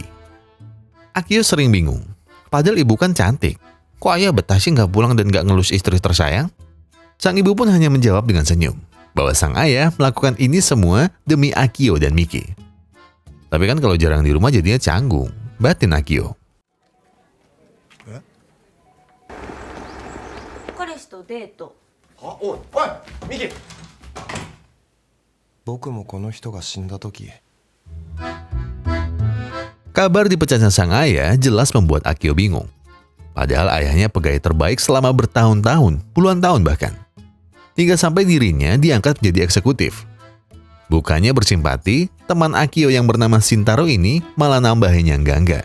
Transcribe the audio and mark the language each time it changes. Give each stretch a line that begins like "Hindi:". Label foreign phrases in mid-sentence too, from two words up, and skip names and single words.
Indonesian: Akio sering bingung, padahal ibu kan cantik. Kok ayah betah sih nggak pulang dan nggak ngelus istri tersayang? Sang ibu pun hanya menjawab dengan senyum, bahwa sang ayah melakukan ini semua demi Akio dan Miki. Tapi kan kalau jarang di rumah jadinya canggung, batin Akio.
Japanese: 彼氏とデート。あ、おいおいミキ。僕もこの人が死んだ時
Indonesian: Kabar dipecahnya sang ayah jelas membuat Akio bingung. Padahal ayahnya pegawai terbaik selama bertahun-tahun, puluhan tahun bahkan. Hingga sampai dirinya diangkat menjadi eksekutif. Bukannya bersimpati, teman Akio yang bernama Shintaro ini malah nambahin yang enggak.